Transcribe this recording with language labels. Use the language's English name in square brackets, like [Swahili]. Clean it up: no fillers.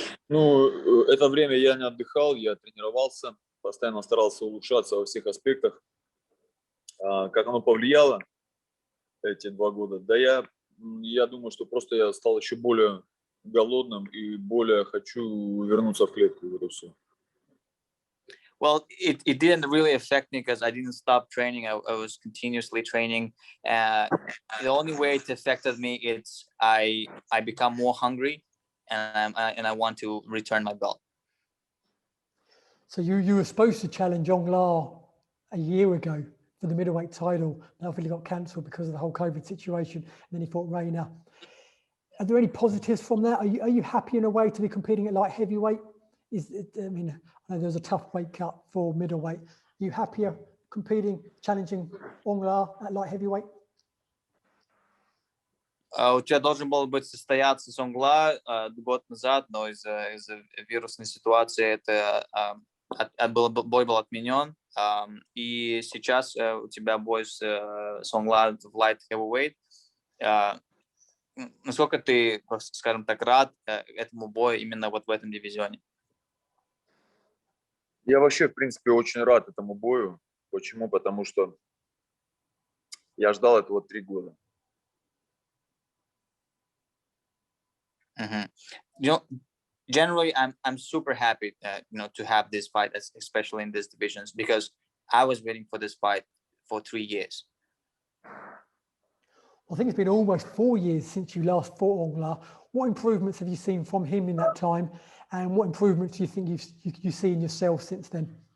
[Russian] Ну, это время я не отдыхал, я тренировался, постоянно старался улучшаться во всех аспектах. Как оно повлияло эти 2 года? Да я думаю, что просто я стал еще более голодным и более хочу вернуться в клетку. Вот и все. [English] Well, it didn't really affect me because I didn't stop training. I was continuously training. The only way it affected me is I become more hungry, and I want to return my belt. So you were supposed to challenge Aung La a year ago for the middleweight title. That obviously got cancelled because of the whole COVID situation. And then he fought Reina. Are there any positives from that? Are you happy in a way to be competing at light heavyweight? I know there's a tough weight cut for middleweight. Are you happier challenging Aung La at light heavyweight? [Russian] У тебя должен был быть состояться с Aung La год назад, но из-за вирусной ситуации бой был отменен. И сейчас у тебя бой с Aung La в light heavyweight. Насколько ты, скажем так, рад этому бою именно вот в этом дивизионе? Я вообще, в принципе, очень рад этому бою. Почему? Потому что я ждал этого 3 года. [English] Generally, I'm super happy, to have this fight, especially in these divisions, because I was waiting for this fight for 3 years. I think it's been almost 4 years since you last fought Aung La. What improvements have you seen from him in that time, and what improvements do you think you see in yourself since then?